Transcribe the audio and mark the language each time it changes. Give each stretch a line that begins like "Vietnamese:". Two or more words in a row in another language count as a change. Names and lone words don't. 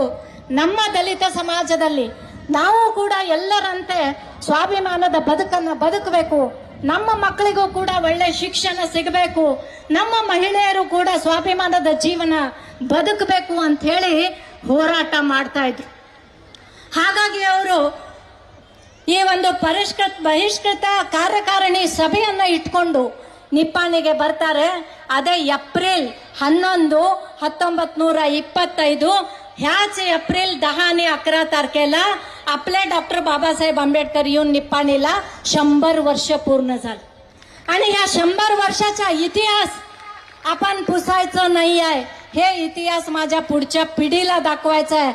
Kannada: ನಮ್ಮ ದಲಿತ ಸಮಾಜದಲ್ಲಿ ನಾವು ಕೂಡ ಎಲ್ಲರಂತೆ ಸ್ವಾಭಿಮಾನದ ಬದುಕನ್ನು ಬದುಕಬೇಕು, ನಮ್ಮ ಮಕ್ಕಳಿಗೂ ಕೂಡ ಒಳ್ಳೆ ಶಿಕ್ಷಣ ಸಿಗಬೇಕು, ನಮ್ಮ ಮಹಿಳೆಯರು ಕೂಡ ಸ್ವಾಭಿಮಾನದ ಜೀವನ ಬದುಕಬೇಕು ಅಂತ ಹೇಳಿ ಹೋರಾಟ ಮಾಡ್ತಾ ಇದ್ರು. ಹಾಗಾಗಿ ಅವರು ಈ ಒಂದು ಬಹಿಷ್ಕೃತ ಕಾರ್ಯಕಾರಿಣಿ ಸಭೆಯನ್ನ ಇಟ್ಕೊಂಡು ನಿಪ್ಪಾಣಿಗೆ ಬರ್ತಾರೆ. ಅದೇ ಏಪ್ರಿಲ್ 11, 1925.
Marathi: ह्याच एप्रिल 10 आणि 11 तारखेला आपले डॉक्टर बाबासाहेब आंबेडकर येऊन निप्पाणीला 100 वर्ष पूर्ण झाले. आणि ह्या 100 वर्षाचा इतिहास आपण पुसायचं नाही आहे. हे इतिहास माझ्या पुढच्या पिढीला दाखवायचा आहे.